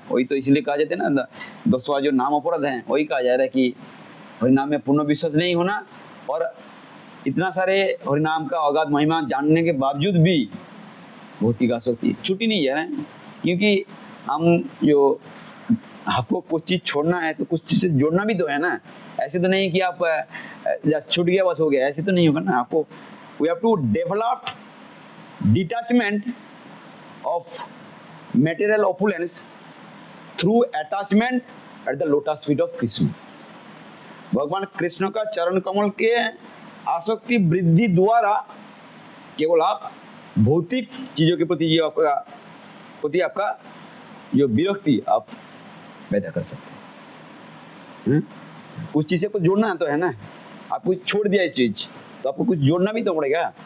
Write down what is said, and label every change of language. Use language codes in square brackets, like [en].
[hi] वही तो इसलिए कहा जाता है ना 10वां जो नाम अपराध हैं वही कहा जा रहा है कि हरिनाम में पूर्ण विश्वास नहीं होना और इतना सारे हरिनाम का अगाध महिमा जानने के बावजूद भी भौतिक आसक्ति छुट्टी नहीं जा रहा है, क्योंकि हम जो आपको कुछ चीज़ छोड़ना है तो कुछ चीज़ से जोड़ना भी तो है ना। ऐसे तो नहीं कि आप छूट गया बस हो गया, ऐसे तो नहीं होगा ना। [en] आपको we have to develop detachment of material opulence through attachment at the lotus feet of Krishna। [hi] भगवान कृष्ण का चरण कमल के आसक्ति वृद्धि द्वारा केवल आप भौतिक चीजों के प्रति आपका जो विरक्ति आप पैदा कर सकते हैं। कुछ चीज़ें को जोड़ना तो है ना, आपको छोड़ दिया इस चीज तो आपको कुछ जोड़ना भी तो पड़ेगा।